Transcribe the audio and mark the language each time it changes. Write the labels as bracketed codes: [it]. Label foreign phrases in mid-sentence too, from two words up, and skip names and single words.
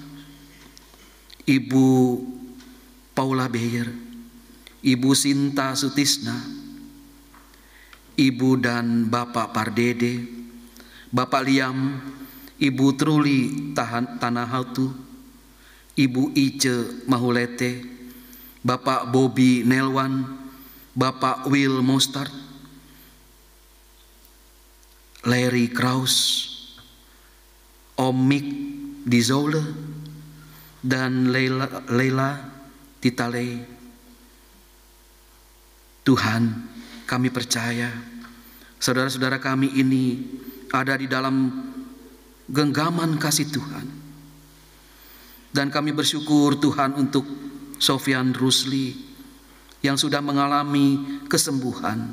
[id] Ibu Paula Beyer, Ibu Sinta Sutisna, Ibu dan Bapak Pardede, Bapak Liam, Ibu Truli Tanahautu, Ibu Ice Mahulete, Bapak Bobby Nelwan, Bapak Will Mostard, Larry Kraus, Om Mick Dizole, dan Leila Titale. Tuhan, kami percaya saudara-saudara kami ini ada di dalam genggaman kasih Tuhan. Dan kami bersyukur Tuhan untuk Sofian Rusli, yang sudah mengalami kesembuhan.